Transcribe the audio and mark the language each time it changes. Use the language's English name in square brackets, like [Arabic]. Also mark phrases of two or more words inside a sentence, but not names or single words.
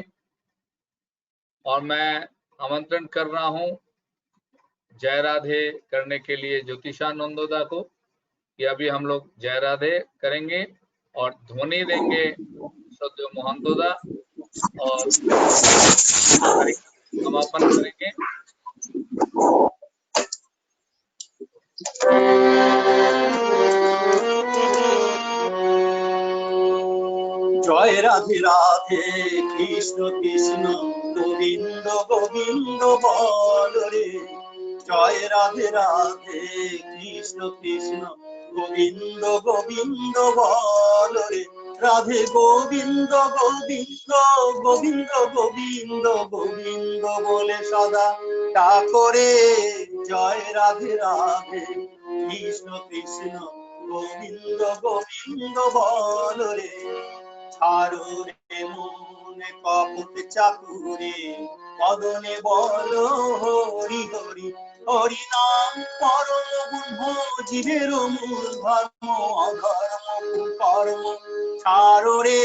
[Hindi] और मैं आमंत्रण कर रहा हूँ जय राधे करने के लिए ज्योतिषा नंदोदा को कि अभी हम लोग जय राधे करेंगे और ध्वनि देंगे श्रद्धेय मोहनदोदा और समापन करेंगे। जय राधे राधे कृष्ण कृष्ण गोविंद गोविंद बोल रे। जय राधे राधे कृष्ण कृष्ण गोविंद गोविंद बोल रे। राधे गोविंद गोविंद गोविंद गोविंद गोविंद बोले सदा डाकोरे। जय राधे राधे कृष्ण कृष्ण गोविंद गोविंद बोल रे। [Bangla] ছাড়ো রে মনে কপট চাকুরে, মদনে বলো হরি হরি। হরি নাম পরম ব্রহ্ম জীবের মূল ধর্ম, অধর্ম কুকর্ম ছাড়ো রে।